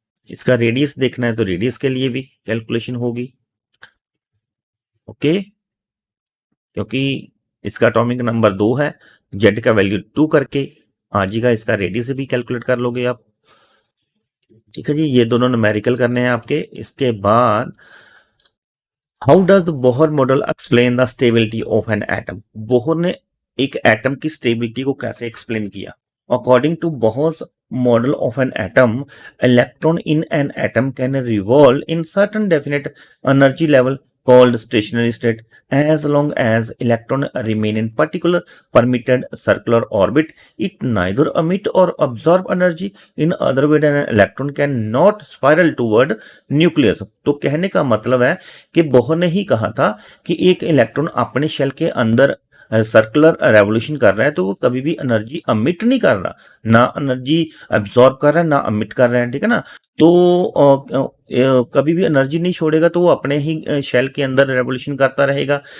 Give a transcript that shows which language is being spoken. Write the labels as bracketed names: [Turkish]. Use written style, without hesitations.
[Hindi] इसका रेडियस देखना है तो रेडियस के लिए भी कैलकुलेशन होगी। ओके, क्योंकि इसका एटॉमिक नंबर 2 है, जेड का वैल्यू 2 करके आ जाएगा, इसका रेडियस भी कैलकुलेट कर लोगे आप। ठीक है जी। ये दोनों न्यूमेरिकल करने हैं आपके। इसके बाद how does Bohr model explain the stability of an atom. Bohr ने एक एटम की स्टेबिलिटी को कैसे एक्सप्लेन किया। [English] According to Bohr's model of an atom, electron in an atom can revolve in certain definite energy level called stationary state. As long as electron remain in particular permitted circular orbit, it neither emit or absorb energy. In other words, an electron cannot spiral toward nucleus. [Hindi] तो कहने का मतलब है कि Bohr ने ही कहा था कि एक इलेक्ट्रॉन अपने शेल के अंदर सर्कुलर रेवोल्यूशन कर रहा है तो वो कभी भी एनर्जी अमिट नहीं कर रहा, ना एनर्जी एब्जॉर्ब कर रहा है ना अमिट कर रहा है, ठीक है ना। तो कभी भी एनर्जी नहीं छोड़ेगा तो वो अपने ही शेल के अंदर रेवोल्यूशन करता रहेगा।